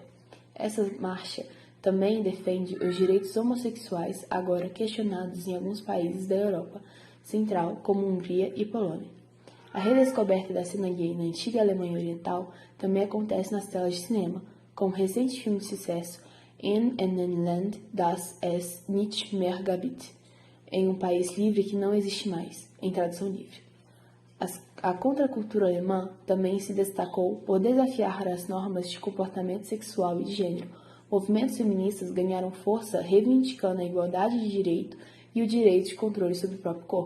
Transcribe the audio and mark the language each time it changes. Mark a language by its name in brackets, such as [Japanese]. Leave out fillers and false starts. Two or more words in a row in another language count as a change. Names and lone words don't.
[Portuguese] Essa marcha também defende os direitos homossexuais, agora questionados em alguns países da Europa Central, como Hungria e Polônia. A redescoberta da cena gay na antiga Alemanha Oriental também acontece nas telas de cinema, com o recente filme de sucesso In einem Land, das es nicht mehr gibt, em um país livre que não existe mais, em tradução livre. A contracultura alemã também se destacou por desafiar as normas de comportamento sexual e de gênero. Movimentos feministas ganharam força reivindicando a igualdade de direito e o direito de controle sobre o próprio corpo.